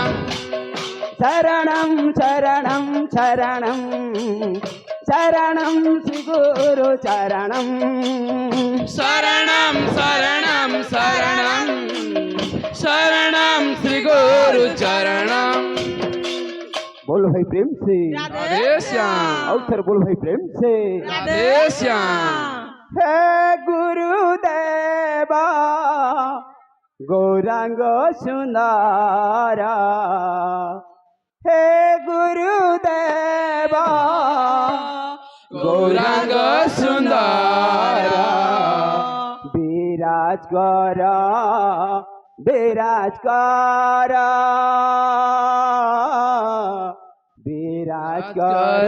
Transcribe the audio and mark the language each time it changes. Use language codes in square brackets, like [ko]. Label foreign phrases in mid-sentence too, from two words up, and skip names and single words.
[sa] शरणं शरणं शरणं शरणं श्री गुरु चरणं शरणं शरणं शरणं शरणं श्री गुरु चरणं। [hi] बोलो भाई प्रेम से राधे श्याम। और फिर बोलो भाई प्रेम से राधे श्याम। [sa] हे गुरुदेवा गौरांग सुंदरा हे गुरुदेवा गौरांग सुंदरा [hi] विराज कर विराज कर विराज कर